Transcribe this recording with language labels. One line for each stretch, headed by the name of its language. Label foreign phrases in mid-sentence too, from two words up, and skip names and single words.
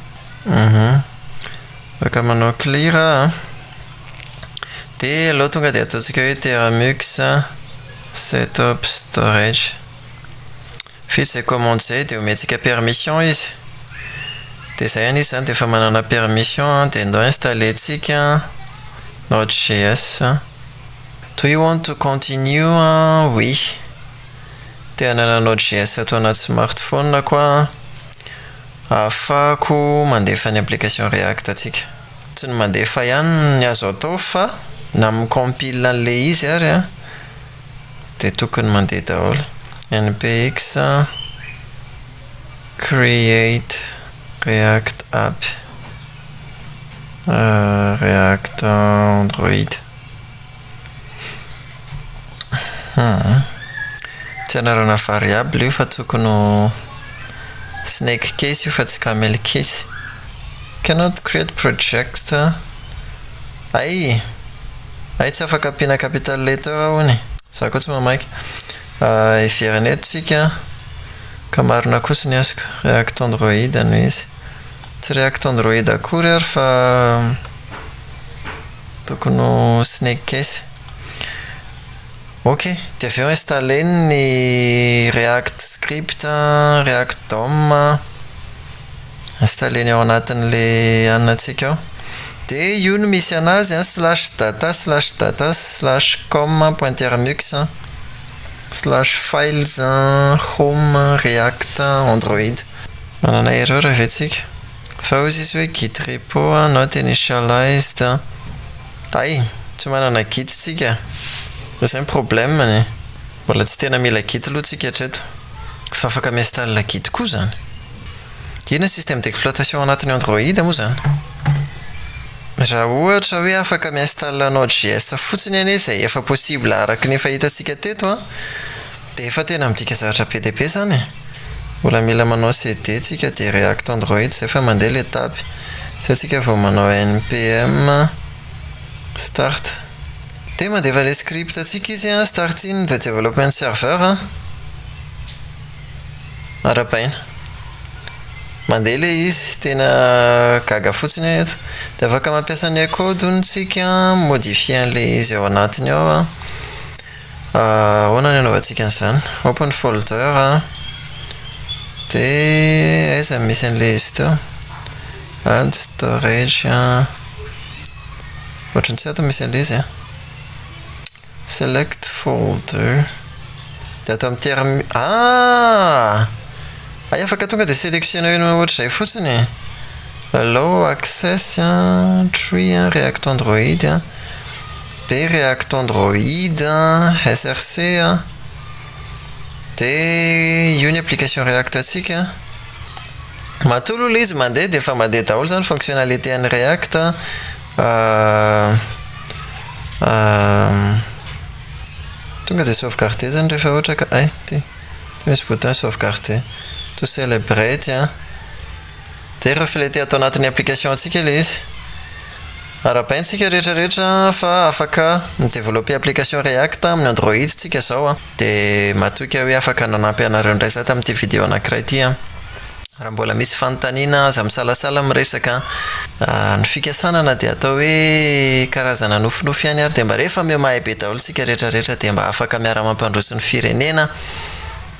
Malagasy: Afaka manao clear dia aloha tonga dia ataontsika hoe Termux
English: setup storage.
Malagasy: Vita izay commande zay dia omentsika permission izy. Dia zay ihany izy zany dia efa manana permission dia ndao installer tsika Node.js.
English: Do you want to continue?
Malagasy: Oui. Dia hanana Node.js atao anaty smartphone koa ahafahako mandefa ny application React atsika. Tsy ny mandefa ihany ny azo atao fa na micompile an'ilay izy ary dia tokony mandeha daholo.
English: npx create React app React Android.
Malagasy: Tsy anarana variable io fa tokony ho
English: snake case
Malagasy: io fa tsy
English: camel case. Cannot create project.
Malagasy: Ay tsy afaka ampiana capital letter hony. Za koa tsy mamaika. Iverana eto tsika ka marina kosa ny asako React Android no izy. Tsy React Android akory ary fa tokony ho
English: snake case.
Malagasy: Ok, dia avy eo installer ny React script, React DOM, installer ny ao anatin'ilay anantsika ao. Dia io no misy anazy /data/com.termux/files home React Android. Manana erreur avy atsika. Fa ozy izy hoe
English: git repo not initialized.
Malagasy: Ay, tsy manana git tsika. Zay problème ny. Mbola tsy tena mila git aloha tsika hatreto. Fa afaka miinstalle git koa zany. Ina
French: système d'exploitation
Malagasy: anatin'ny Android moa zany. Raha ohatra hoe afaka miinstalle Node.js fotsiny ane izay efa possible araka ny fahitantsika teto dia efa tena midika zavatra PDP zany. Mbola mila manao CD tsika dia React Android zay efa mandeha l'étape. Zay tsika vao manao npm start. Dia mandeva ilay script atsika izy
English: start in the development server
Malagasy: arapaina. Mandeha ilay izy tena gaga fotsiny eto. Dia afaka mampiasa ny code tsika modifier an'ilay izy ao anatiny ao. Ahoana ny anaovantsika an'izany?
English: Open folder
Malagasy: dia aiza misy an'ilay izy teo?
English: Add storage.
Malagasy: Ohatrany tsy ato misy an'ilay izy
English: select folder.
Malagasy: Dia atao amin'ny terme. Ay afaka tonga dia sélectionner ohatr'izay fotsiny.
English: Allow access tree
Malagasy: React Android dia React Android SRC dia io ny application React atsika. Matolo ilay izy mandeha dia efa mandeha daholo zany fonctionnalité an'ny React. Tonga dia sauvegarder zany rehefa ohatra ka ty misy
French: bouton sauvegarder
English: to celebrate
Malagasy: dia refléter atao anatin'ny application atsika ilay izy. Arapaintsika rehetrarehetra fa afaka mideveloper application React amin'ny Android tsika zao dia matoka hoe afaka nanampy anareo indray za tamin'ity vidéo anankiray ity. Raha mbola misy fanontaniana aza misalasala miresaka ny fikasanana dia atao hoe karazana nofinofy ihany ary dia mba rehefa mahay be daholo tsika rehetrarehetra dia mba afaka miara mampandroso ny firenena.